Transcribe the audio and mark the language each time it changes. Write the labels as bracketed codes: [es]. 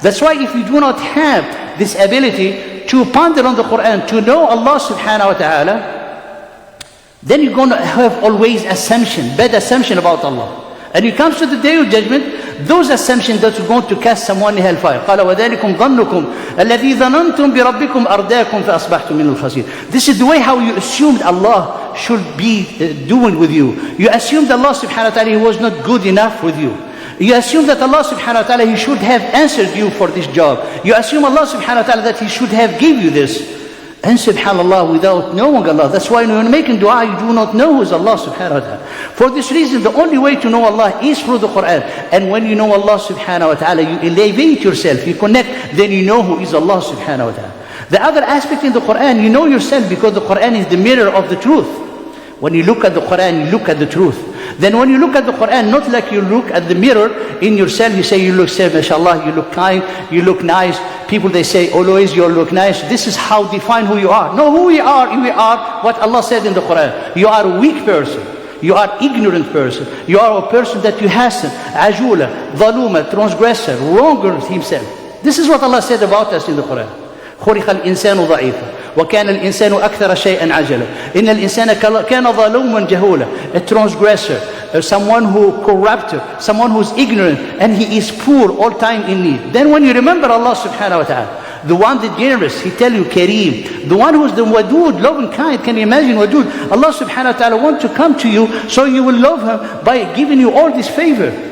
[en] That's why if you do not have this ability to ponder on the Quran, to know Allah subhanahu wa ta'ala, then you're going to have always bad assumption about Allah. And it comes to the day of judgment, those assumptions that are going to cast someone in hellfire. [ar] قال وذلكم ظنكم الذي ظننتم بربكم أرداكم فأصبحتم من الخاسرين. [en] This is the way how you assumed Allah should be doing with you. You assumed Allah subhanahu wa ta'ala He was not good enough with you. You assume that Allah subhanahu wa ta'ala He should have answered you for this job. You assume Allah subhanahu wa ta'ala that He should have give you this. And subhanAllah, without knowing Allah. That's why when you're making dua, you do not know who is Allah subhanahu wa ta'ala. For this reason, the only way to know Allah is through the Quran. And when you know Allah subhanahu wa ta'ala, you elevate yourself, you connect, then you know who is Allah subhanahu wa ta'ala. The other aspect in the Quran, you know yourself because the Quran is the mirror of the truth. When you look at the Quran, you look at the truth. Then when you look at the Quran, not like you look at the mirror in yourself, you say you look safe, mashallah, you look kind, you look nice. People, they say, always you look nice. This is how define who you are. No, who we are what Allah said in the Quran. You are a weak person. You are ignorant person. You are a person that you hasten, ajula, dhaluma, transgressor, wronger himself. This is what Allah said about us in the Quran. [ar] خلق الإنسان ضعيفا وكان الإنسان أكثر شيئا عجلا إن الإنسان كان ظلوما جهولا. [en] A transgressor, someone who corrupted, someone who is ignorant, and he is poor all time in need. Then when you remember Allah subhanahu wa ta'ala, the one that generous, He tell you Kareem, the one who is the wadud, loving kind. Can you imagine wadud? Allah subhanahu wa ta'ala want to come to you so you will love Him by giving you all this favor.